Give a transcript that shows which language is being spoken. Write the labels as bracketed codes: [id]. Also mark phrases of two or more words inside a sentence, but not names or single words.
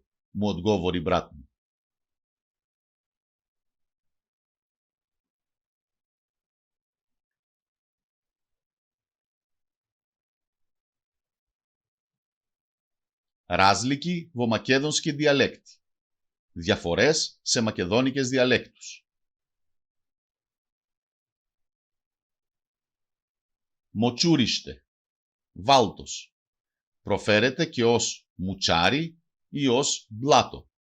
[mk] Му одговори брат му. Разлики во македонски дијалекти. [el] Διαφορές σε μακεδόνικες διαλέκτους. Μοτσούριστε. Βάλτος. Προφέρεται και ως μουτσάρι ή ως μπλάτο.